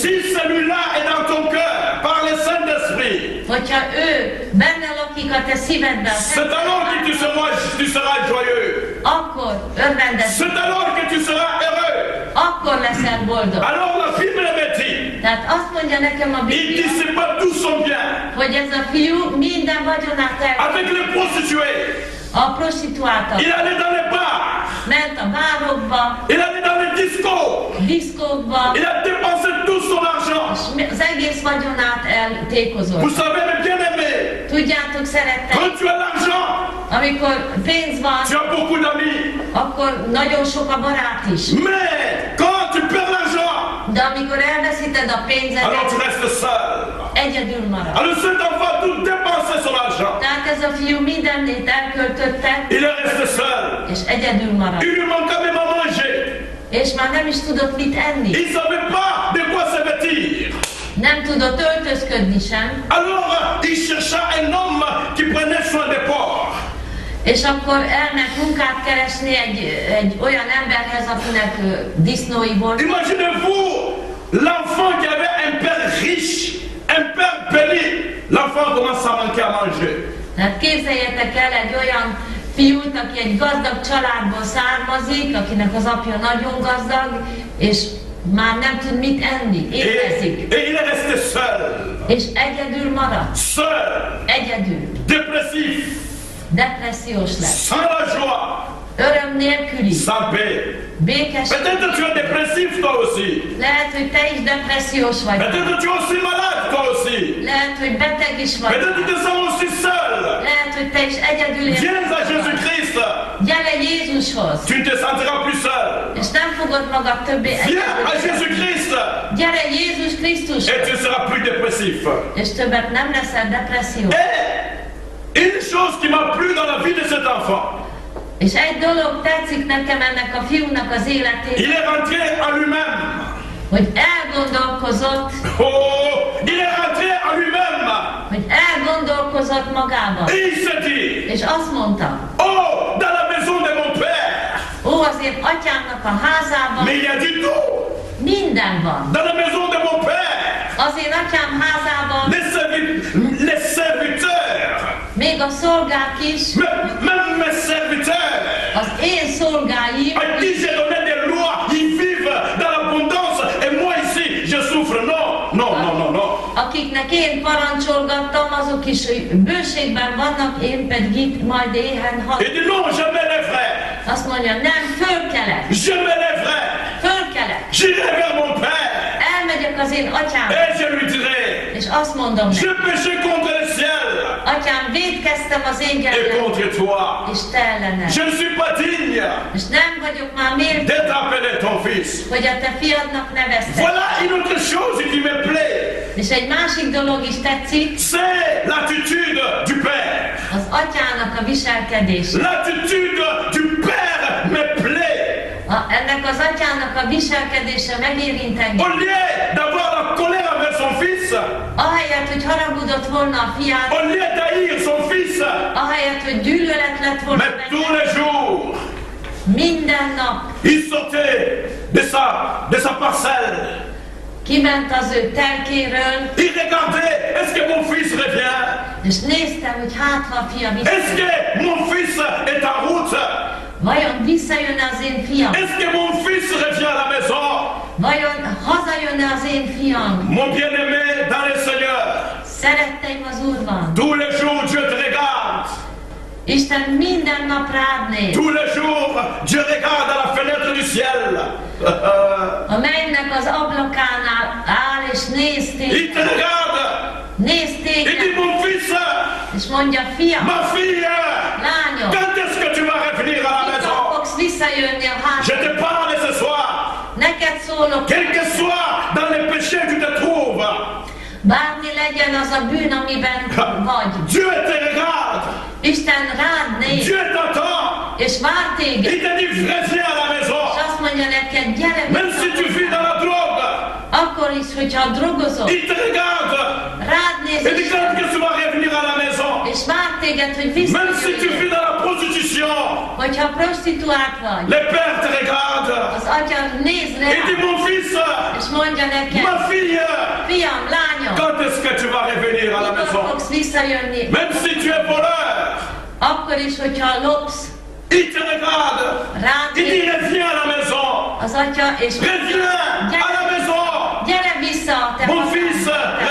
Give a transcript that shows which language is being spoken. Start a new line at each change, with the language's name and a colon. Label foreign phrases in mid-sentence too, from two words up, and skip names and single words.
French: Si celui-là est dans ton cœur, par le Saint-Esprit,
Hungarian: Hogyha ő benne lakik a te szívedben,
French: c'est alors que tu seras joyeux.
Hungarian: akkor örvendez,
French: C'est alors que tu seras heureux.
Hungarian: akkor leszel boldog.
French: Alors la Bible me dit,
Hungarian: Tehát azt mondja nekem a
French: il
Hungarian: Biblia,
French: dissipa tout son bien
Hungarian: hogy ez a fiú minden vagyonát
French: avec les prostituées.
Hungarian: a prostituáltak.
French: Il allait dans les bars,
Hungarian: Ment a bárokba,
French: il allait dans les discos,
Hungarian: diszkókba,
French: il a dépensé tout son argent.
Hungarian: és az egész vagyonát eltékozott.
French: Vous savez, mes bien-aimés,
Hungarian: Tudjátok, szerettek,
French: quand tu as l'argent,
Hungarian: amikor pénz van,
French: tu as beaucoup d'amis.
Hungarian: akkor nagyon sok a barát is.
French: Mais quand tu perds l'argent,
Hungarian: De amikor elveszíted a
French: alors tu
Hungarian: pénzedet,
French: restes seul.
Hungarian: egyedül marad.
French: Alors cet enfant a tout dépensé son argent.
Hungarian: Tehát ez a fiú mindennét elköltötte,
French: Il est resté seul.
Hungarian: és egyedül marad.
French: Il lui manquait même à manger.
Hungarian: És már nem is tudott mit enni.
French: Il ne savait pas de quoi se vêtir.
Hungarian: Nem tudott öltözködni sem.
French: Alors il chercha un homme qui prenait soin des pauvres.
Hungarian: És akkor elment munkát keresni egy olyan emberhez, akinek disznói volt.
French: Imaginez-vous l'enfant qui avait un père riche, un père béni. L'enfant commence à manquer à manger.
Hungarian: Tehát képzeljetek el egy olyan fiút, aki egy gazdag családból származik, akinek az apja nagyon gazdag, és már nem tud mit enni, éhezik.
French: Et il est resté seul.
Hungarian: És egyedül marad.
French: Seul.
Hungarian: Egyedül.
French: Dépressif.
Hungarian: Depressziós lett.
French: Sans la joie.
Hungarian: Öröm nélküli.
French: Sans paix.
Hungarian: békesség.
French: Peut-être que tu es dépressif toi aussi.
Hungarian: Lehet, hogy te is depressziós vagy.
French: Peut-être que tu es aussi malade toi aussi.
Hungarian: Lehet, hogy beteg is vagy.
French: Peut-être que tu te sens aussi seul.
Hungarian: Lehet, hogy te is egyedül
French: Viens à
Hungarian: érzed.
French: Jésus-Christ.
Hungarian: Gyere Jézushoz,
French: Tu ne te sentiras plus seul.
Hungarian: és nem fogod magad többé
French: Viens à
Hungarian: egyedül.
French: Jésus-Christ
Hungarian: Gyere Jézus
French: et
Hungarian: Krisztushoz,
French: tu seras plus dépressif.
Hungarian: és többet nem leszel depressziós.
French: Et une chose qui m'a plu dans la vie de cet enfant,
Hungarian: És egy dolog tetszik nekem ennek a fiúnak az
French: il
Hungarian: életében,
French: est rentré en lui-même.
Hungarian: hogy elgondolkozott,
French: Oh, il est rentré en lui-même.
Hungarian: hogy elgondolkozott magában.
French: Et il se dit,
Hungarian: És azt mondta,
French: oh, dans la maison de mon père,
Hungarian: ó, az én atyámnak a házában
French: mais il y a du tout.
Hungarian: minden van.
French: Dans la maison de mon père,
Hungarian: Az én atyám házában
French: les serviteurs,
Hungarian: még a szolgák is,
French: même mes serviteurs,
Hungarian: az én szolgáim,
French: à qui j'ai donné des lois, ils vivent dans l'abondance et moi ici, je souffre. Non, non, non, non, non.
Hungarian: akiknek én parancsolgattam, azok is bőségben vannak, én pedig itt majd éhen
French: Il
Hungarian: halok.
French: dit non, je me lèverai.
Hungarian: Azt mondja, nem, fölkelek,
French: Je me lèverai.
Hungarian: fölkelek,
French: J'irai vers mon père.
Hungarian: elmegyek az én atyám,
French: Et je lui dirai,
Hungarian: és azt mondom
French: je
Hungarian: neki,
French: péché contre le ciel
Hungarian: atyám, vétkeztem az égen
French: et contre toi.
Hungarian: és te ellened,
French: Je ne suis pas digne
Hungarian: és nem vagyok már méltó,
French: d'être appelé ton fils.
Hungarian: hogy a te fiadnak neveztek.
French: Voilà une autre chose qui me plaît.
Hungarian: És egy másik dolog is tetszik,
French: C'est l'attitude du père.
Hungarian: az atyának a viselkedése.
French: L'attitude du père me plaît.
Hungarian: Ennek az atyának a viselkedése megérint engem.
French: Au lieu d'avoir la colère envers son fils,
Hungarian: Ahelyett, hogy haragudott volna a fiát,
French: au lieu d'haïr son fils,
Hungarian: ahelyett, hogy gyűlölet lett volna
French: mais tous
Hungarian: benne,
French: les jours,
Hungarian: minden nap
French: il sortait de sa parcelle.
Hungarian: kiment az ő telkéről,
French: Il regardait, est-ce que mon fils revient?
Hungarian: és nézte, hogy hát ha a fia
French: Est-ce
Hungarian: visszajön.
French: que mon fils est en route?
Hungarian: Vajon visszajön az én fiam?
French: Est-ce que mon fils revient à la maison?
Hungarian: Vajon hazajön az én fiam?
French: Mon bien-aimé dans le Seigneur,
Hungarian: Szeretteim az Úrban.
French: tous les jours Dieu te regarde.
Hungarian: Isten minden nap rád néz.
French: Tous les jours Dieu regarde à la fenêtre du ciel.
Hungarian: A mennynek az ablakánál áll és néz
French: Il
Hungarian: téged.
French: te regarde.
Hungarian: Néz
French: Il dit,
Hungarian: téged,
French: mon fils,
Hungarian: és mondja, fiam,
French: ma fille,
Hungarian: lányom,
French: quand est-ce que tu vas revenir à la
Hungarian: mikor
French: maison?
Hungarian: fogsz visszajönni a
French: Je
Hungarian: házba?
French: te parle ce soir.
Hungarian: Neked szólok,
French: Quel que soit dans les péchés que tu te trouves,
Hungarian: bármi legyen az a bűn, amiben vagy.
French: Dieu te regarde.
Hungarian: Isten rád néz,
French: Dieu t'attend.
Hungarian: és vár téged,
French: Il te dit, reviens à la maison.
Hungarian: és azt mondja neked, gyere
French: Même si tu vis dans la drogue,
Hungarian: akkor is, hogyha drogozol,
French: il te regarde.
Hungarian: rád néz,
French: Il dit, quand que tu vas revenir à la maison,
Hungarian: és vár téged, hogy
French: même si tu
Hungarian: visszajöjjél.
French: vis dans la prostitution,
Hungarian: Hogyha prostituált vagy,
French: le Père te regarde.
Hungarian: az atya néz
French: Il dit,
Hungarian: rá,
French: mon fils,
Hungarian: és mondja neked,
French: ma fille,
Hungarian: fiam, lányom,
French: quand est-ce que tu vas revenir à la
Hungarian: mikor
French: maison?
Hungarian: fogsz visszajönni,
French: Même si tu es voleur,
Hungarian: akkor is, hogyha lopsz,
French: il te regarde.
Hungarian: rád
French: Il dit,
Hungarian: néz
French: reviens à la maison.
Hungarian: az atya, és
French: Reviens à la maison.
Hungarian: gyere vissza a te
French: Mon
Hungarian: hazádba,
French: fils,
Hungarian: te